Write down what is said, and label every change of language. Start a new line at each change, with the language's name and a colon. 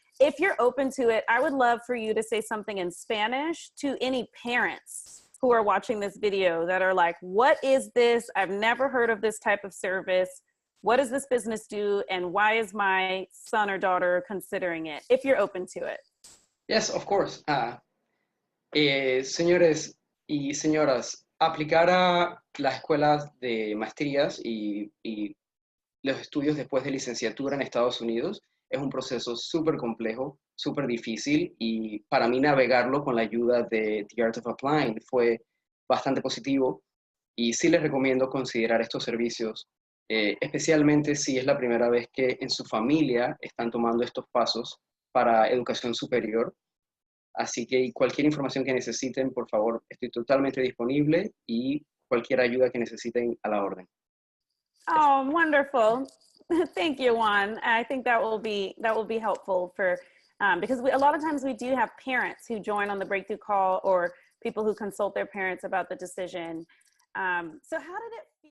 English: If you're open to it, I would love for you to say something in Spanish to any parents who are watching this video that are like, what is this? I've never heard of this type of service. What does this business do? And why is my son or daughter considering it? If you're open to it. Yes, of course.
Spanish: Señores y señoras, aplicar a las escuelas de maestrías y los estudios después de licenciatura en Estados Unidos es un proceso súper complejo, súper difícil, y para mí navegarlo con la ayuda de The Art of Applying fue bastante positivo. Y sí les recomiendo considerar estos servicios, especialmente si es la primera vez que en su familia están tomando estos pasos para educación superior. Así que cualquier información que necesiten, por favor, estoy totalmente disponible y cualquier ayuda que necesiten a la orden.
English: Oh, wonderful. Thank you, Juan. I think that will be helpful for because a lot of times we do have parents who join on the breakthrough call or people who consult their parents about the decision. So how did it